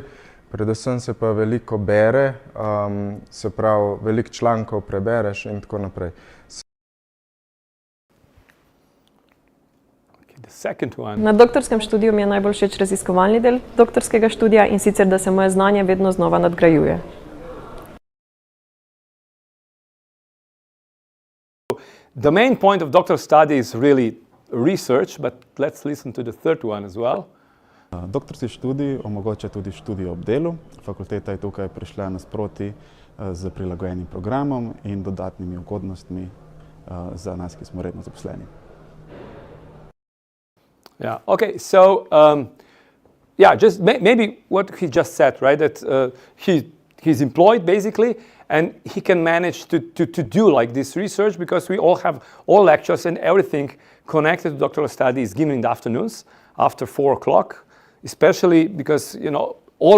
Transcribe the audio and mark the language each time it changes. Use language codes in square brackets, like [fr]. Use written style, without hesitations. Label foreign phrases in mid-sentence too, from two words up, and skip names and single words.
[sl] Predvsem se pa veliko bere, se pravi veliko člankov prebereš in tako naprej. Na doktorskem študiju mi je najbolj všeč raziskovalni del doktorskega študija, in sicer, da se moje znanje vedno znova nadgrajuje. [en] The main point of doctoral study is really research, but let's listen to the third one as well. [sl] Doktorski študij omogoča tudi študij ob delu. Fakulteta je tukaj prišla nasproti z prilagojenim programom in dodatnimi ugodnostmi za nas, ki smo redno zaposleni. [en] Yeah, okay, so just maybe what he just said, right, that he's employed basically, and he can manage to do like this research, because we all have all lectures and everything connected to doctoral study is given in the afternoons after 4 o'clock, especially because, all